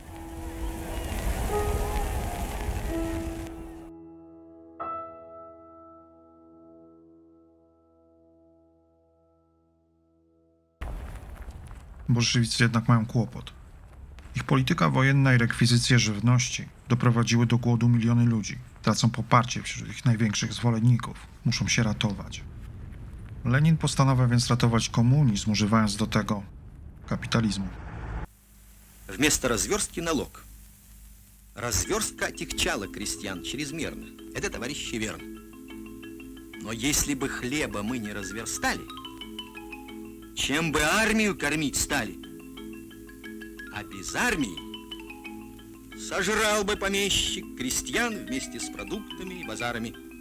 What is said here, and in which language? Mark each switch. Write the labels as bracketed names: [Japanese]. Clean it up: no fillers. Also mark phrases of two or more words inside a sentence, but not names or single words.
[Polish] Bolszewicy jednak mają kłopot. Ich polityka wojenna i rekwizycje żywności doprowadziły do głodu miliony ludzi. Tracą poparcie wśród ich największych zwolenników. Muszą się ratować. Lenin postanawia więc ratować komunizm, używając do tego kapitalizmu. [Russian] Вместо разверстки налог. Разверстка отягчала крестьян чрезмерно. Это, товарищи, верно. Но если бы хлеба мы не разверстали, чем бы армию кормить стали? А без армии сожрал бы помещик крестьян вместе с продуктами и базарами.